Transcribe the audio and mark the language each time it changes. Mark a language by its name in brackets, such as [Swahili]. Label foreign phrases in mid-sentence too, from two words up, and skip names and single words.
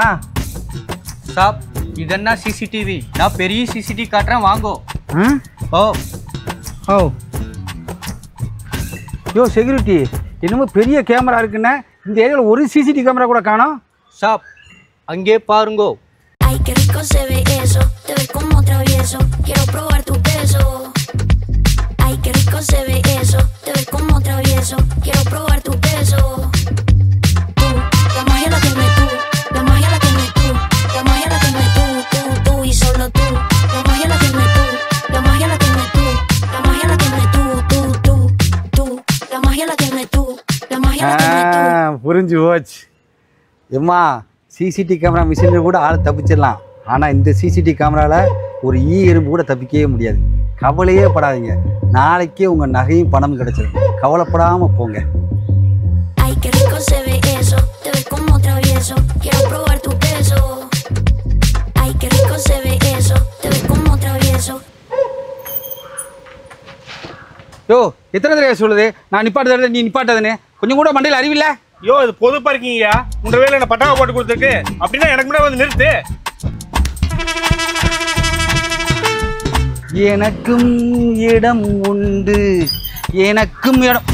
[Tamil] சாப், இதென்ன சிசிடிவி? நான் பெரிய சிசிடிவி காட்டுறேன், வாங்கோ. ஓ ஓ யோ செக்யூரிட்டி, என்னமோ பெரிய கேமரா இருக்குன்னு இந்த ஏரியாவில் ஒரு [English] CCTV camera [Tamil] கூட காணோம். சாப், அங்கே பாருங்கோ. [Spanish] Ay, qué rico se ve eso, te ves como travieso, quiero probar tu beso. Ay, qué rico se ve eso, te ves como travieso, quiero probar tu beso. Tú, la magia la tienes tú, la magia la tienes tú, la magia la tienes tú y solo tú. La magia la tienes tú, la magia la tienes tú, la magia la tienes tú, la magia la tienes tú, la magia la tienes tú. [Tamil] புரிஞ்சு போச்சு. ஏம்மா, [English] CCTV camera [Tamil] மிஷினில் கூட ஆள் தப்பிச்சிடலாம். ஆனால் இந்த சிசிடிவி கேமராவில் ஒரு எறும்பு கூட தப்பிக்கவே முடியாது. கவலையே படாதீங்க, நாளைக்கே உங்கள் நகையும் பணமும் கிடச்சிடும். கவலைப்படாமல் போங்க. [Spanish] Ay, qué rico se ve eso, te ves como travieso, quiero probar tu beso. Ay, qué rico se ve eso, te ves como travieso. [Tamil] யோ, எத்தனை தடவை சொல்லுது நான் நிப்பாட்டுறத நீ நிப்பாட்டதுன்னு? கொஞ்சம் கூட மண்டையில் அறிவில்லை? யோ, இது பொது பார்க்கிங்கயா. உங்க வேலை என்ன பட்டாவை போட்டு கொடுத்துருக்கு அப்படின்னா எனக்கு முன்னாடி வந்து நிறுத்து. எனக்கும் இடம் உண்டு, எனக்கும் இடம்.